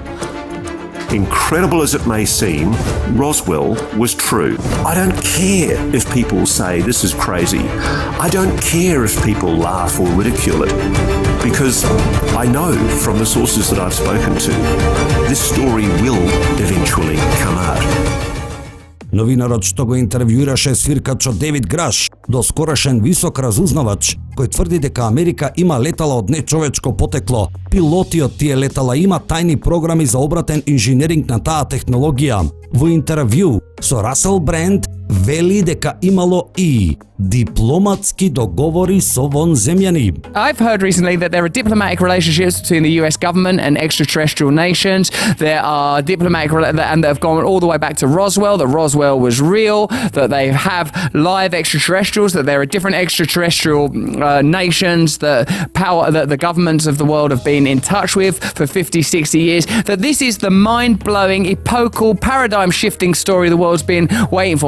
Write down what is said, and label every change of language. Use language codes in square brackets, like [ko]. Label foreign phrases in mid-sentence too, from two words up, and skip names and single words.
[en] Incredible as it may seem, Roswell was true. I don't care if people say this is crazy. I don't care if people laugh or ridicule it, because I know from the sources that I've spoken to, this story will eventually come out. [mk] Новинарот што го интервјуираше свиркачот Дейвид Граш, доскорошен висок разузнавач, кој тврди дека Америка има летала од нечовечко потекло. Пилоти од тие летала има тајни програми за обратен инженеринг на таа технологија. Во интервју со Расел Бренд вели дека имало и дипломатски договори со вонземјани. [en] I've heard recently that there are diplomatic relationships between the US government and extraterrestrial nations. There are diplomatic and that have gone all the way back to Roswell, that Roswell was real, that they have live extraterrestrials, that there are different extraterrestrial nations that the governments of the world have been in touch with for 50, 60 years, that this is the mind-blowing, epochal, paradigm-shifting story the world's been waiting for.